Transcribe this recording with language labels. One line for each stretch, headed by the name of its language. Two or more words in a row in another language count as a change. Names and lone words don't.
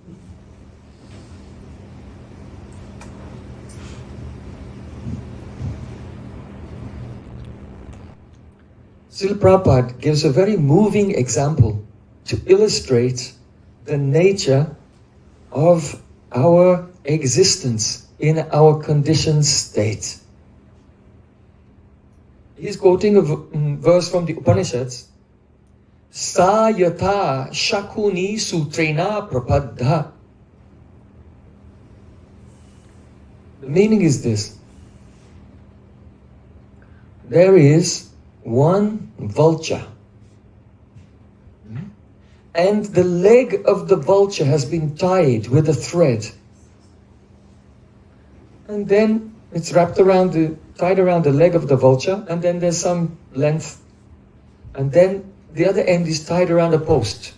English: Srila Prabhupada gives a very moving example to illustrate the nature of our existence in our conditioned state. He's quoting a verse from the Upanishads.
Sanskrit: Sa yatha shakuni sutrena prapadha.
English: The meaning is this. There is one vulture, and the leg of the vulture has been tied with a thread, and then it's tied around the leg of the vulture, and then there's some length, and then the other end is tied around a post.